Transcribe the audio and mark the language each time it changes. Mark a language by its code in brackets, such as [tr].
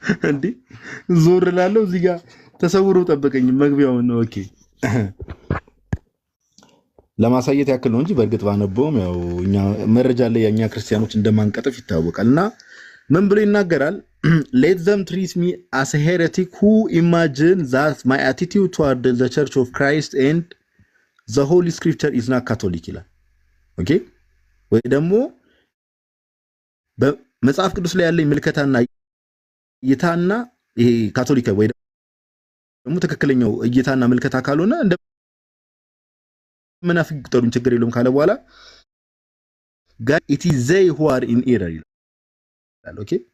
[am] እንዴ ዞር ላለው እዚህ ጋር ተሰውሮ ጠበቀኝ መግቢያውን ነው። ኦኬ ለማሳየት ያክል ነው እንጂ በእርግጥ ባነበውም ያው እኛ መረጃ ላይ ያኛ ክርስቲያኖች እንደማንቀጥፍ ይታወቃልና ምን ብሎ ይናገራል? [en] Let them treat me as a heretic who imagine that my attitude toward the Church of Christ and the Holy Scripture is not Catholic [am] ይላል። ኦኬ ወይ ደግሞ በመጽሐፍ ቅዱስ ላይ ያለኝ ምልከታና እይታና ይሄ ካቶሊካዊ ወይ ደግሞ ትክክለኛው እይታና ምልከታ ካልሆነ እንደ መናፍቅ ቁጠሩን ችግር የለውም ካለ በኋላ ጋር [en] it is they who are in error [am] ይላል። ኦኬ